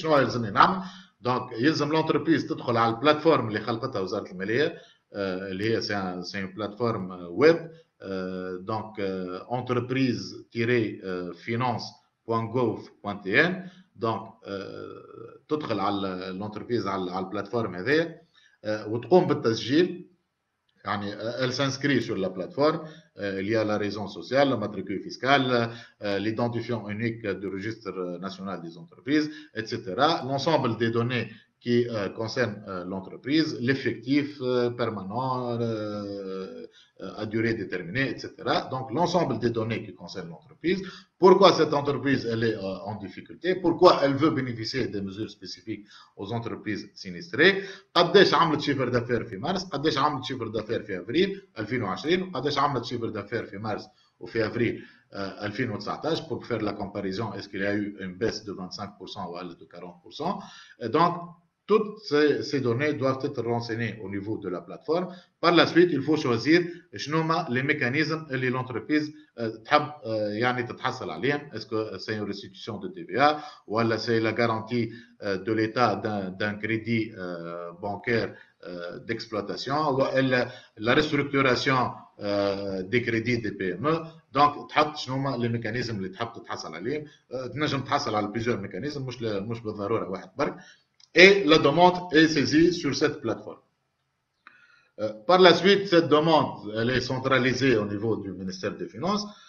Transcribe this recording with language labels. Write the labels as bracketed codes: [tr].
[ar] شنو يلزمني نعمل؟ donc يلزم l'entreprise تدخل على البلاتفورم اللي خلقتها وزارة المالية اللي هي [fr] c'est une plateforme web, [ar] donc entreprise-finance.gov.tn. donc تدخل على l'entreprise على البلاتفورم هذه وتقوم بالتسجيل. [fr] يعني elle s'inscrit sur la plateforme, il y a la raison sociale, le matricule fiscal, l'identifiant unique du registre national des entreprises, etc. L'ensemble des données qui concernent l'entreprise, l'effectif permanent à durée déterminée, etc. Donc, l'ensemble des données qui concernent l'entreprise. Pourquoi cette entreprise elle est en difficulté? Pourquoi elle veut bénéficier des mesures spécifiques aux entreprises sinistrées? [ar] قديش عملت شيفر دافير في مارس؟ قديش عملت شيفر دافير في افريل 2020؟ قديش عملت شيفر دافير في مارس وفي افريل 2019 [fr] pour faire la comparaison, est-ce qu'il y a eu une baisse de 25% ou de 40%? Et donc, toutes ces données doivent être renseignées au niveau de la plateforme. Par la suite, il faut choisir les mécanismes que l'entreprise [ar] تحب يعني تتحصل عليهم. [fr] Est-ce que c'est une restitution de TVA ou c'est la garantie de l'État d'un crédit bancaire d'exploitation ou la restructuration des crédits des PME. [ar] Donc تحط شنو هما les mécanismes اللي تحب تتحصل عليهم. تنجم تحصل على [fr] plusieurs mécanismes [ar] مش بالضروره واحد برك. [fr] Et la demande est saisie sur cette plateforme. Par la suite, cette demande elle est centralisée au niveau du ministère des Finances.